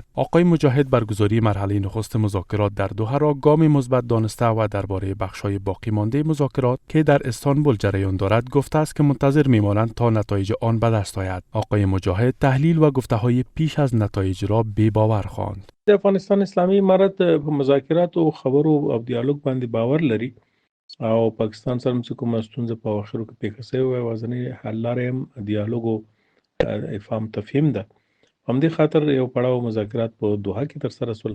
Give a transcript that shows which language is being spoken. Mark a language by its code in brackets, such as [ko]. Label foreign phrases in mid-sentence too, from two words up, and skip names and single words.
[fa] آقای مجاهد برگزاری مرحله نخست مذاکرات در دوحه را گام مثبت دانسته و درباره بخش‌های باقی مانده مذاکرات که در استانبول جریان دارد گفته است که منتظر می‌مانند تا نتایج آن به دست آید. آقای مجاهد تحلیل و گفته‌های پیش از نتایج را بی‌باور خواند. [ps] افغانستان اسلامي امارت په مذاکرات او خبرو او دیالوگ باندې باور لري او پاکستان سره چې کومه ستونزه په اخرو کې پیښه شوې وه وازنې حل لارې هم دیالوگ او افهام تفهیم ده. همدې خاطر یو پړاو مذاکرات په دوحه کې ترسره شول.